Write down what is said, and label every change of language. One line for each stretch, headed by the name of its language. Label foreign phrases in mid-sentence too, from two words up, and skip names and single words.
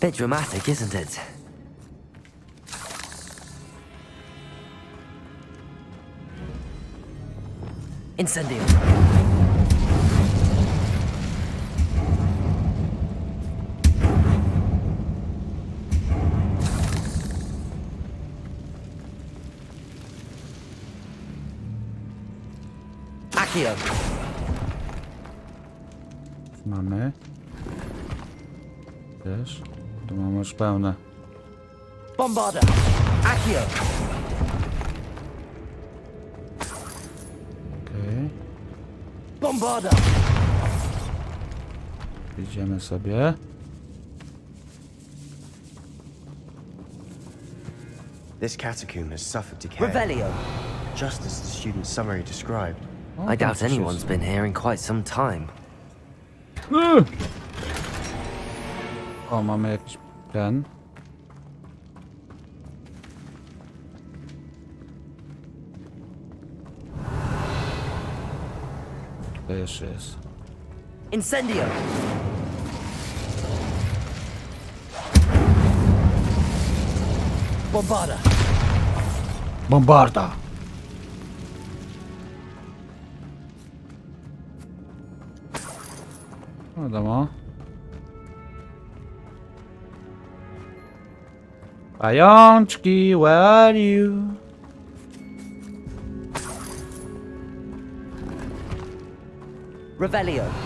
English: Bit dramatic, isn't it?
Polish: Incendio. Accio. Mamy. Też. Tu mamy już pełne. Bombarda. Accio. Okej. Bombarda. Idziemy sobie.
English: This catacomb has suffered decay,
Polish: Revelio.
English: just as the student's summary described.
Polish: O,
English: I
Polish: tam
English: doubt
Polish: coś
English: anyone's
Polish: jest.
English: been here in quite some time.
Polish: O, mamy jakiś ten. To jeszcze jest. Incendio. Bombarda. Bombarda! No wiadomo. Pajączki,
English: where are you?
Polish: Revelio.